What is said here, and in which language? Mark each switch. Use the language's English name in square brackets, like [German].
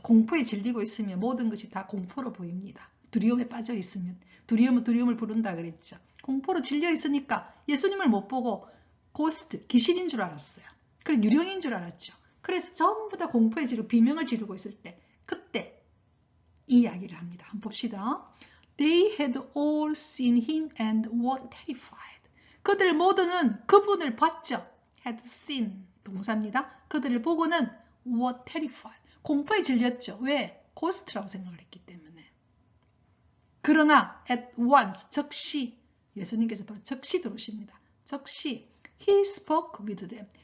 [Korean] 공포에 질리고 있으면 모든 것이 다 공포로 보입니다. 두려움에 빠져 있으면 두려움은 두려움을 부른다 그랬죠. 공포로 질려 있으니까 예수님을 못 보고 고스트, 귀신인 줄 알았어요. 그래 유령인 줄 알았죠. 그래서 전부 다 공포에 지르고 비명을 지르고 있을 때 그때 이 이야기를 합니다. 한번 봅시다. [English] They had all seen him and were terrified. [Korean] 그들 모두는 그분을 봤죠. [English] had seen [Korean] 동사입니다. 그들을 보고는 [English] were terrified. [Korean] 공포에 질렸죠. 왜? 고스트라고 생각을 했기 때문에. 그러나 at once 즉시 예수님께서 바로 즉시 들어오십니다. 즉시 [English] he spoke with them.